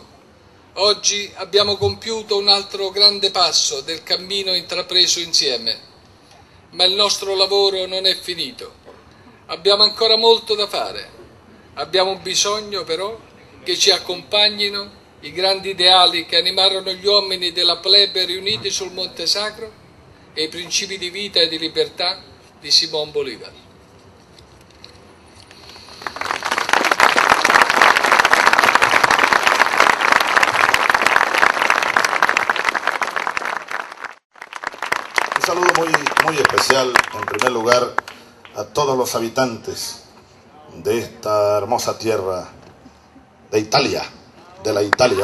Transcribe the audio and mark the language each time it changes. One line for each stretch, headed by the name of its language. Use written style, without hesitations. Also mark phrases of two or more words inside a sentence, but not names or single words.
Italian: Oggi abbiamo compiuto un altro grande passo del cammino intrapreso insieme, ma il nostro lavoro non è finito. Abbiamo ancora molto da fare. Abbiamo bisogno però che ci accompagnino i grandi ideali che animarono gli uomini della plebe riuniti sul Monte Sacro e i principi di vita e di libertà di Simón Bolívar.
Spanish: Un saludo muy especial, en primer lugar, a todos los habitantes de esta hermosa tierra de Italia, de la Italia.